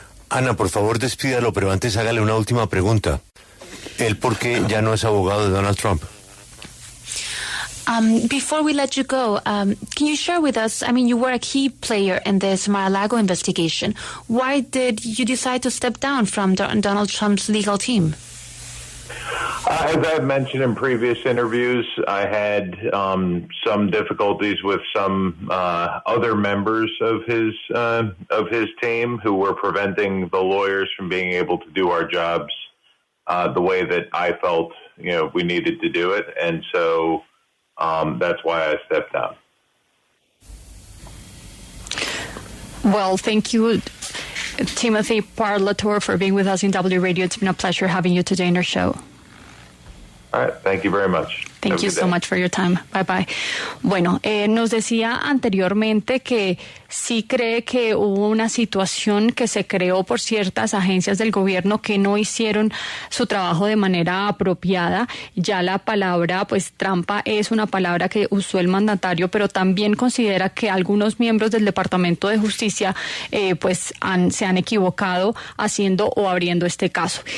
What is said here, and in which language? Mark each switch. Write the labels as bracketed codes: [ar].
[es] Ana, por favor, despídalo, pero antes hágale una última pregunta. ¿Él por qué ya no es abogado de Donald Trump? [en] Before we let you go, can you share with us, I mean, you were a key player in this Mar-A-Lago investigation. Why did you decide to step down from Donald Trump's legal team? As I've mentioned in previous interviews, I had some difficulties with some other members of his team who were preventing the lawyers from being able to do our jobs the way that I felt we needed to do it, and so that's why I stepped down. Well, thank you, Timothy Parlatore, for being with us in W Radio. It's been a pleasure having you today in our show. All right, thank you very much. Thank you so much for your time. Bye bye. [es] Bueno, nos decía anteriormente que sí cree que hubo una situación que se creó por ciertas agencias del gobierno que no hicieron su trabajo de manera apropiada. Ya la palabra, pues, trampa es una palabra que usó el mandatario, pero también considera que algunos miembros del Departamento de Justicia, se han equivocado haciendo o abriendo este caso.